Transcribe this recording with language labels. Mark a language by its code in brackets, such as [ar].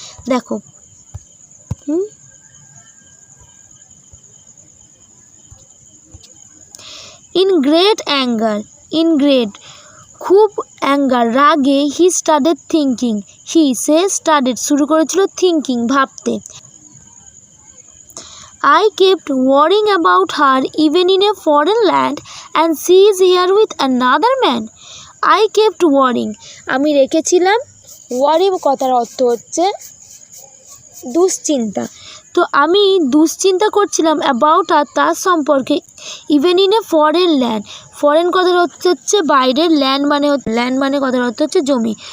[bn] দেখো in great খুব anger রাগে, [en] he started thinking, [bn] say started শুরু করেছিল, থিঙ্কিং ভাবতে। [en] I kept worrying about her even in a foreign land and she is here with another man. I kept worrying, [bn] আমি রেখেছিলাম, worry কথার অর্থ হচ্ছে দুশ্চিন্তা, তো আমি দুশ্চিন্তা করছিলাম অ্যাবাউট আর তার সম্পর্কে [en] Even in a foreign land. [bn] Foreign কথার অর্থ হচ্ছে বাইরের, ল্যান্ড মানে কথার অর্থ হচ্ছে জমি।